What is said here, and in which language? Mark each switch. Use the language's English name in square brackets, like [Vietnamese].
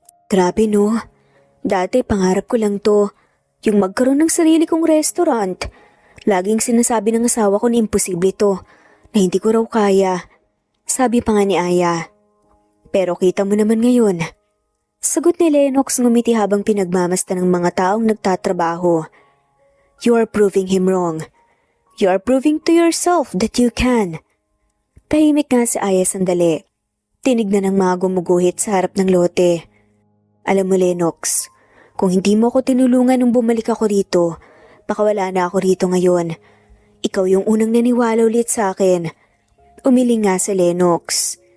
[Filipino] "Grabe no, dati pangarap ko lang to, yung magkaroon ng sarili kong restaurant. Laging sinasabi ng asawa ko na imposible to, na hindi ko raw kaya." Sabi pa nga ni Aya. "Pero kita mo naman ngayon." Sagot ni Lennox ngumiti habang pinagmamasdan ng mga taong nagtatrabaho. [English] "You are proving him wrong. You are proving to yourself that you can." [Filipino] Tahimik nga si Aya sandali. Tinignan ng mga gumuguhit sa harap ng lote. "Alam mo Lennox, kung hindi mo ako tinulungan nung bumalik ako rito, baka wala na ako rito ngayon. Ikaw yung unang naniwala ulit sa akin." Umiling nga si Lennox.